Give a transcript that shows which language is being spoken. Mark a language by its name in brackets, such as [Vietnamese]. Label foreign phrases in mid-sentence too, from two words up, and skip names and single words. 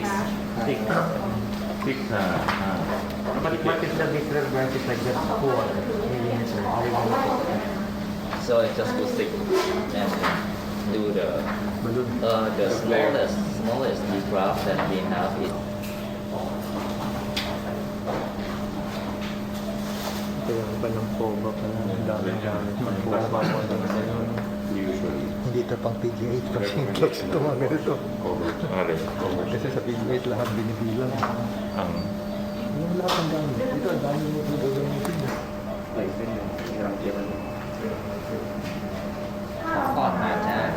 [English] Six, But what is the different branches like that? 4 millimeter. So I just do six and do the smallest graph that we have is [Filipino] Kaya iba ng POBA pa na. Ang daming gamit ng POBA. Usually. Hindi ito pang PGH kasi close ito mga ganito. alright. Kasi sa PGH lahat binibilang. Yung lahat ng gamit. Dito ang dami mo ito gagamitin. [Thai] ก่อนมาจะ